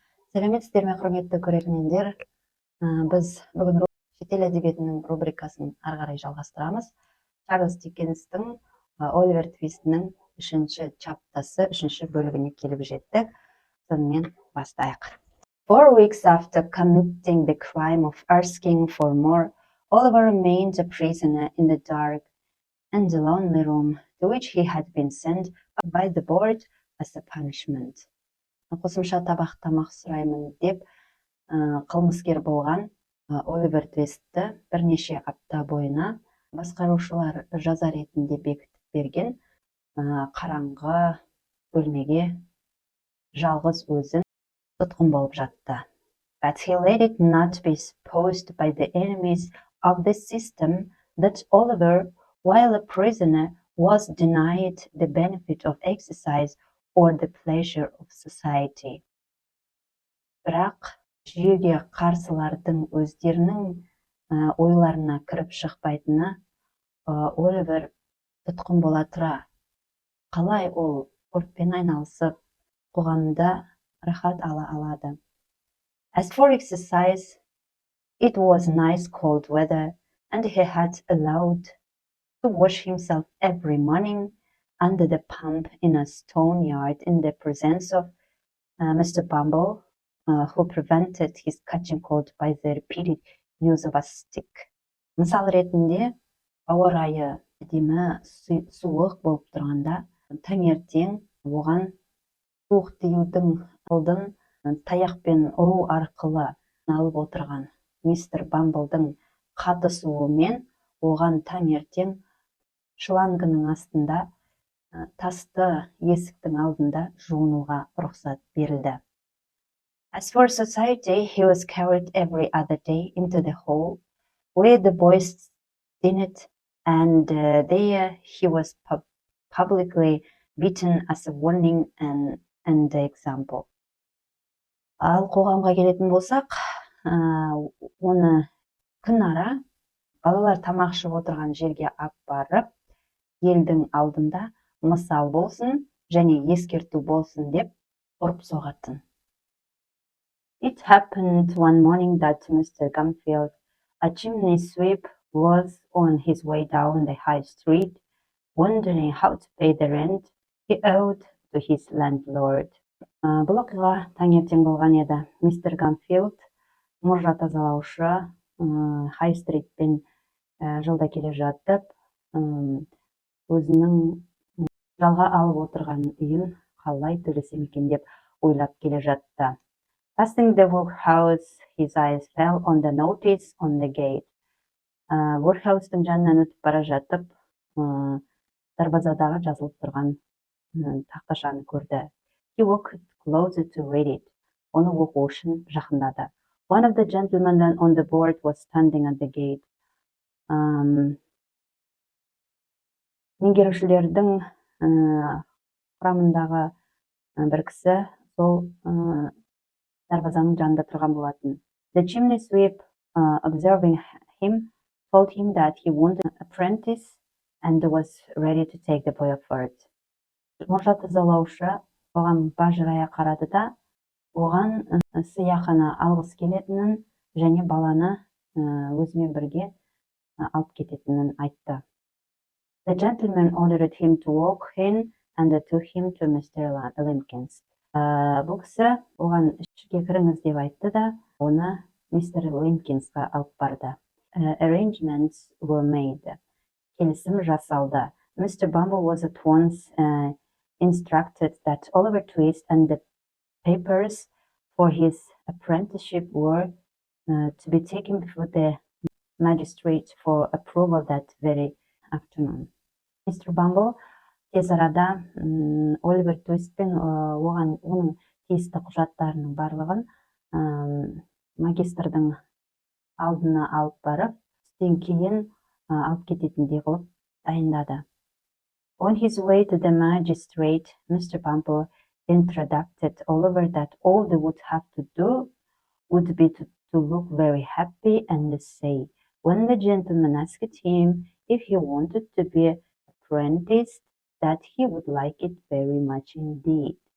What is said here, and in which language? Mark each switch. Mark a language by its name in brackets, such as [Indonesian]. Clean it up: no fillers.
[Kazakh] Салеметсізбе, құрметті көрермендер. Біз бүгін шетел әдебиетінің рубрикасын ары қарай жалғастырамыз. ЧАРЛЗ ДИККЕНСтің ОЛИВЕР ТВИСТінің 3-ші чаптасы 3-ші бөлігіне келіп жеттік. Сонымен бастайық. [English] 4 weeks after committing the crime of asking for more, Oliver remained a prisoner in the dark and lonely room to which he had been sent by the board as a punishment. [Kazakh] Қосымша тамақ сұраймын деп қылмыскер болған Оливер Твистті бірнеше апта бойына басқарушылар жаза ретінде бекітіп берген қараңғы бөлмеге жалғыз өзін тұтқын болып жатты. [English] But he let it not be supposed by the enemies of the system that Oliver, while a prisoner, was denied the benefit of exercise or the pleasure of society. [Kazakh] Бірақ жүйеге қарсылардың өздерінің ойларына кіріп шықпайтыны Оливер тұтқын бола тұра қалай ол спортпен айналысып қоғамда рахат ала алады. [English] As for exercise, it was nice cold weather and he had allowed to wash himself every morning under the pump in a stone yard in the presence of Mr. Bumble, who prevented his catching cold by the repeated use of a stick. [Kazakh] Мысал ретінде, ауа райы әдемі суық болып тұрғанда, таңертең оған суық тиюдің алдын таяқпен ұру арқылы алып отырған мистер Бамблдың қатысуымен оған таңертең шлангының астында тасты есіктің алдында жуынуға рұқсат берілді. [English] As for society, he was carried every other day into the hall where the boys dined, and there he was publicly beaten as a warning and example. [Kazakh] Ал қоғамға келетін болсақ, оны күн ара балалар тамақ ішіп отырған жерге алып барып, елдің алдында мысал болсын және ескерту болсын деп ұрып соғатын. [English] It happened one morning that Mr. Gumfield, a chimney sweep, was on his way down the high street, wondering how to pay the rent he owed to his landlord. [Kazakh] Бұл оқиға таңертең болған еді. Мистер Гамфилд, мұржа тазалаушы, хай-стритпен жолда келе жатып, өзінің жалға алып отырған үйін қалай төлесем екен деп ойлап келе жатты. [English] Passing the workhouse, his eyes fell on the notice on the gate. [Kazakh] Workhouse'тың жанынан өтіп бара жатып, дарбазадағы жазылып тұрған тақташаны көрді. [English] He walked closer to read it. [Kazakh] Оны оқу үшін жақындады. [English] One of the gentlemen on the board was standing at the gate. [Kazakh] Меңгерушілердің құрамындағы бір кісі сол дарбазаның жанында тұрған болатын. [English] The chimney sweep, observing him, told him that he wanted an apprentice and was ready to take the boy forward. [Kazakh] Мұржа тазалаушы оған бажырая қарады да, оған сыйақыны алғысы келетінін және баланы өзімен бірге алып кететінін айтты. [English] The gentleman ordered him to walk in and took him to Mr. Limkins. [Kazakh] Бұл кісі оған ішке кіріңіз деп айтты да, оны мистер Лимкинсқа алып барды. [English] Arrangements were made. [Kazakh] Келісім жасалды. Mr. [English] Bumble was at once instructed that Oliver Twist and the papers for his apprenticeship were to be taken before the magistrate for approval that very afternoon. Mr. [Kazakh] Bumble тез арада Оливер Твистпен оның тиісті құжаттарының барлығын магистрдің алдына алып барып, түстен кейін алып кететіндей қылып дайындады. [English] On his way to the magistrate, Mr. Bumble introduced Oliver that all they would have to do would be to look very happy and say, when the gentleman asked him if he wanted to be apprenticed, that he would like it very much indeed.